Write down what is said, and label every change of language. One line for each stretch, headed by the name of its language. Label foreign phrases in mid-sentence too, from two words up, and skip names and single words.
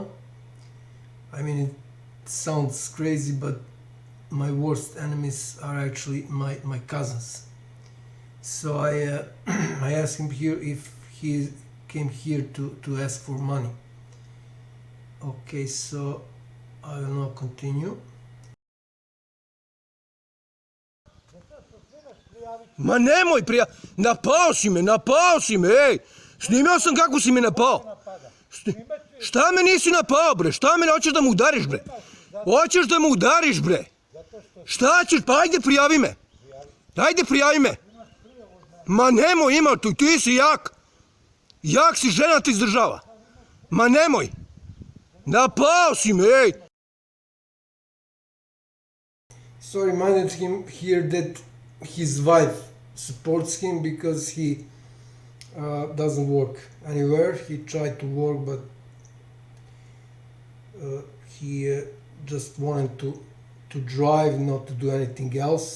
English: I mean, it sounds crazy, but my worst enemies are actually my cousins. So I asked him here if he came here to ask for money. Okay, so I will now continue.
Serbian: Ma nemoj napao si me, ej! Snimio sam kako si me napao. Šta me nisi napao, bre? Šta me hoćeš da mu udariš, bre? Hoćeš da mu udariš, bre? Šta ćeš? Pa ajde prijavi me. Ajde prijavi me. Ma nemoj, ima tu, ti si jak. Jak si, žena te izdržava. Ma nemoj. Napao si me, ej!
English: So I reminded him here that his wife supports him because he doesn't work anywhere. He tried to work, but he just wanted to drive, not to do anything else.